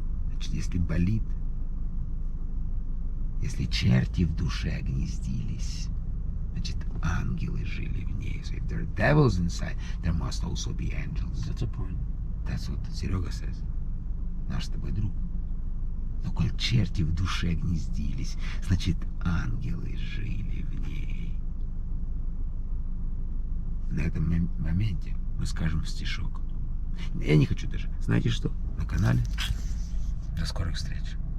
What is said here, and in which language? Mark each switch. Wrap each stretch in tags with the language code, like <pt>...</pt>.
<ru>Значит, если болит, если черти в душе гнездились, значит, ангелы жили в ней.</ru> <en>So if there are devils inside, there must also be angels. That's a point. That's what Serega says.</en> <ru>Наш с тобой друг. Но коль черти в душе гнездились, значит, ангелы жили в ней. На этом моменте мы скажем стишок. Я не хочу даже. Знаете что? На канале. До скорых встреч.</ru>